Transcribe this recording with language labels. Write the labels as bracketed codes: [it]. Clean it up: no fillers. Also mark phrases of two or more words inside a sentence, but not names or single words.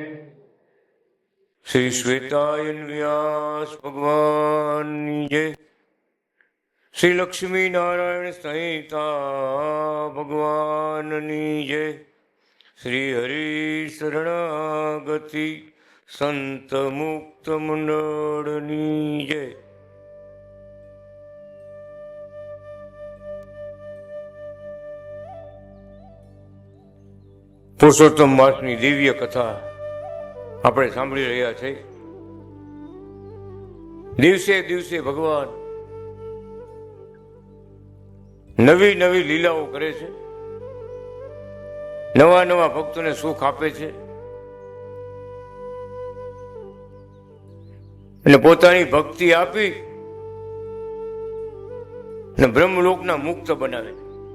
[hi] श्री श्वेतायन व्यास भगवान जय। श्री लक्ष्मी नारायण संहिता भगवान जय। श्री हरि शरणागति संत मुक्त मंडळ जय। [gu] પુરુષોત્તમ માસની દિવ્ય કથા આપણે સાંભળી રહ્યા છે। દિવસે દિવસે ભગવાન નવી નવી લીલાઓ કરે છે, નવા નવા ભક્તોને સુખ આપે છે અને પોતાની ભક્તિ આપી અને બ્રહ્મલોકના મુક્ત બનાવે છે।